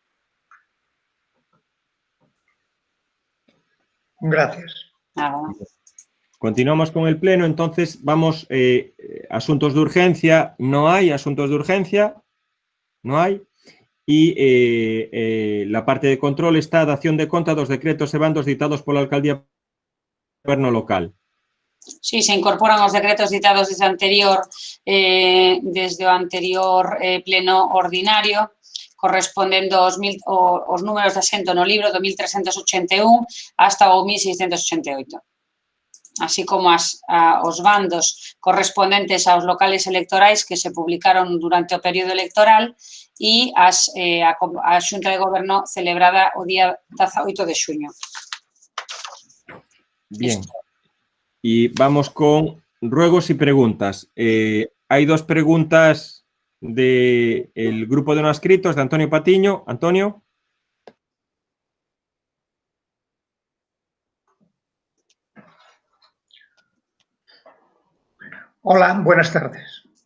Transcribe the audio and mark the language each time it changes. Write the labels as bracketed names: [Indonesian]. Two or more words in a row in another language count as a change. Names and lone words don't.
[Spanish] Gracias. Nada. Continuamos con el pleno, entonces vamos, asuntos de urgencia, no hay asuntos de urgencia, no hay. Y la parte de control [Galician] está dación de conta dos decretos e bandos ditados pola Alcaldía Goberno Local. Sí, se incorporan os decretos ditados desde o anterior pleno ordinario, correspondendo os números de asento no libro do 1381 hasta o 1688. Así como os bandos correspondentes aos locales electorais que se publicaron durante o período electoral e a Xunta de Goberno celebrada o día 18 de xuño. [Spanish] Bien. Y vamos con ruegos y preguntas. Hay 2 preguntas del grupo de no adscritos, de Antonio Patiño. Antonio. Hola, buenas tardes.